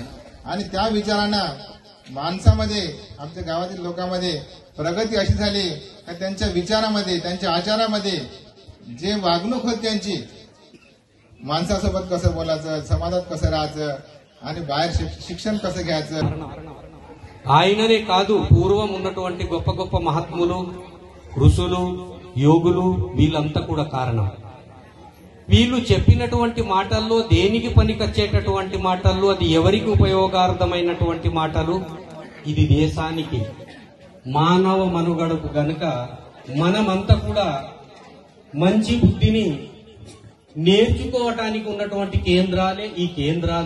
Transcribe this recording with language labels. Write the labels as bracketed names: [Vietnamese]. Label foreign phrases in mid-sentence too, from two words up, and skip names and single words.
[Marathi] आणि त्या विचारांना माणसामध्ये आमच्या गावातील लोकांमध्ये प्रगती अशी झाली का त्यांच्या विचारामध्ये त्यांच्या आचारामध्ये जे वागणूक होती त्यांची, माणसासोबत कसं बोलायचं, समाजात कसं राहायचं आणि बाहेर शिक्षण कसं घ्यायचं। [Telugu] ఆయననే కాదు పూర్వం ఉన్నటువంటి గొప్ప గొప్ప మహాత్ములు ఋషులు యోగులు వీళ్ళంతా కూడా కారణం। వీళ్ళు చెప్పినటువంటి మాటల్లో దేనికి పనికొచ్చేటటువంటి మాటల్లో అది ఎవరికి ఉపయోగార్థమైనటువంటి మాటలు, ఇది దేశానికి మానవ మనుగడకు గనుక మనమంతా కూడా మంచి బుద్ధిని నేర్చుకోవటానికి ఉన్నటువంటి కేంద్రాలే ఈ కేంద్రాలు।